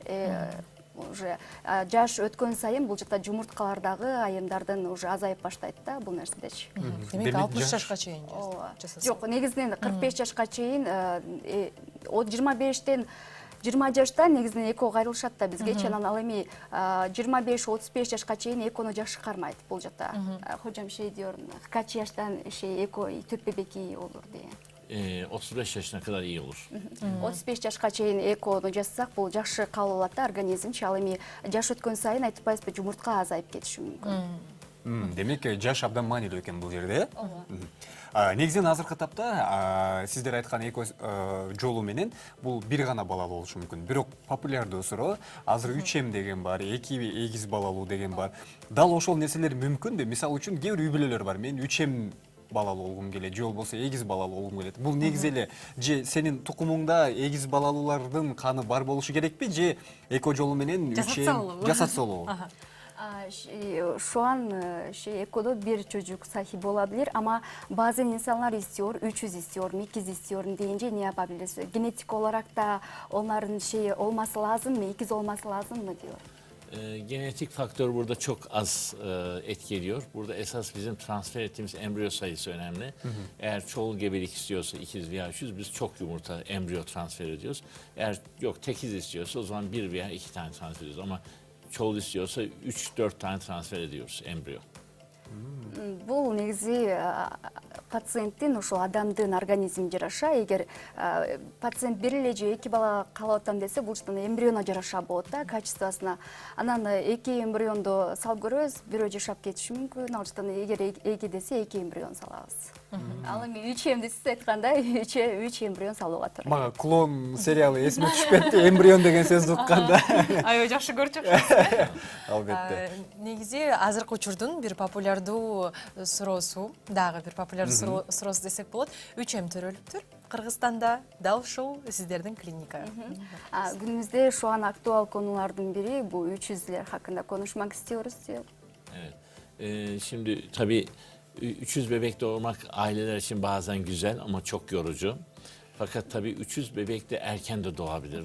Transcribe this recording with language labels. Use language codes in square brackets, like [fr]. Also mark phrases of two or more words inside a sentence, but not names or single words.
[ky] Уже жаш өткөн сайын бул жакта жумурткалардагы айымдардын уже азайып баштайт да бул нерседечи. Демек 60 жашка чейин жасаса. Жок, негизинен 45 жашка чейин 25тен 20 жаштан негизинен эко кайрылышат да бизгечи. Анан ал эми 25-35 жашка чейин экону жакшы кармайт бул жакта. [tr] Hocam diyor, kaç yaştan эко tüp bebeği olur diye. 35 yaşına kadar iyi olur. [ky] 35 жашка чейин экону жасасак, бул жакшы кабыл алат да организмчи. Ал эми жаш өткөн сайын айтпайсызбы, жумуртка азайып кетиши мүмкүн. Демек жаш абдан маанилүү экен бул жерде. Негизинен азыркы тапта сиздер айткан эко жолу менен бул бир гана балалуу болушу мүмкүн. Бирок популярдуу суроо азыр 3М деген бар, 2 эгиз балалуу деген бар. Дал ошол нерселер мүмкүнбү? Мисалы үчүн кээ бир үй бүлөлөр бар. Мен 3М балалуу болгум келет, же болбосо эгиз балалуу болгум келет. Бул негизи эле же сенин тукумуңда эгиз балалуулардын каны бар болушу керекпи, же эко жолу менен 3М жасатса болобу? [tr] Şu an ekoda bir çocuk sahibi olabilir ama bazen insanlar istiyor, 300 istiyorum, 200 istiyorum deyince ne yapabiliriz? Genetik olarak da onların olması lazım mı, ikiz olması lazım mı diyor. Genetik faktör burada çok az etki ediyor. Burada esas bizim transfer ettiğimiz embriyo sayısı önemli. Eğer çoğul gebelik istiyorsa ikiz veya üçüz biz çok yumurta embriyo transfer ediyoruz. Eğer yok tekiz istiyorsa o zaman bir veya iki tane transfer ediyoruz. Ama çoğul istiyorsa 3-4 tane transfer ediyoruz embriyo. [ky] Бул негизи пациенттин ошо адамдын организмине жараша, эгер пациент бир эле же эки бала каалап атам десе, бул эмбрионо жараша болот да, качествосуна. Анан эки эмбрионду салып көрөбүз, бирөө жашап кетиши мүмкүн, ал эгер эки десе эки эмбрион салабыз. Ал эми 3 эмди сиз айтканда 3 эмбрион салууга туура. Мага клон сериалы эсиме түшүп кетти. Эмбрион деген сөздү укканда. Аябай жакшы көрчү. Албетте. Негизи азыркы учурдун бир популярдуу суроосу, дагы бир популярдуу суроосу десек болот, 3М төрөлүптүр. Кыргызстанда дал ушул сиздердин клиника. [tr] Günümüzde şu an aktual konulardan biri bu 300'ler hakkında konuşmak istiyoruz. Evet. Şimdi tabii 300 bebek doğurmak aileler için bazen güzel ama çok yorucu. Fakat tabii 300 bebek de erken de doğabilir.